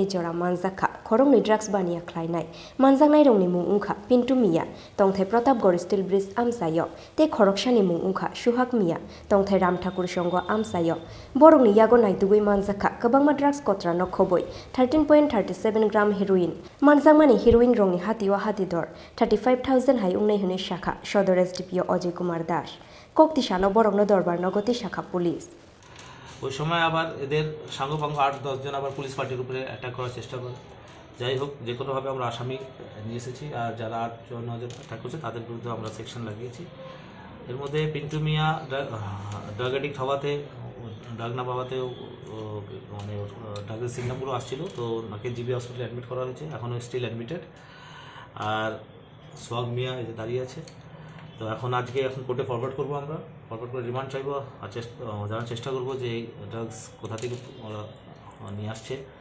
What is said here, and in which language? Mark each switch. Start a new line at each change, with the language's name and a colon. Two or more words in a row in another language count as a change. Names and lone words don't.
Kok Borok: Jora Manjakha Khoroknwi drugs bania Phalnai Manjangnai rongni mung ungkha Pintu Mia tongthai Protapgor Steel Bridge Amsayo te Khorokshani mung ungkha Suhak Mia tongthai Ram Thakur Songo Amsayo Borongni Yago Naitugui Manjakha Kabangma drugs Kotra no Khobwi 13.37 gram heroin Manjangmani heroin rongni Hatiwa Hatidor 35,000 hai ungnai hune Shakha Shodores DPO Oji Kumar Dash Koktishala Borongno Dorbar Nogoti Shakha Police
Bangla: ওই সময় আবার এদের সাঙ্গপাঙ্গ 8-10 জন আবার
English: police party
Bangla: উপরে অ্যাটাক করার চেষ্টা করে যাই হোক যে কোনোভাবে আমরা আসামি নিয়ে এসেছি আর যারা 8 জন অ্যাটাক করছে তাদের বিরুদ্ধে আমরা সেকশন লাগিয়েছি এর মধ্যে পিন্টু মিয়া
English: drug addict
Bangla: হওয়াতে ড্রাগ না পাওয়াতে মানে ড্রাগের সিগনালগুলো আসছিল তো ওনাকে জিবি হসপিটালে অ্যাডমিট করা হয়েছে এখনও
English: still admitted
Bangla: আর সোহাগ মিয়া এই যে দাঁড়িয়ে আছে তো এখন কোর্টে ফরওয়ার্ড করবো আমরা ফরওয়ার্ড করে রিমান্ড চাইবো আর জানার চেষ্টা করবো যে এই ড্রাগস কোথা থেকে নিয়ে আসছে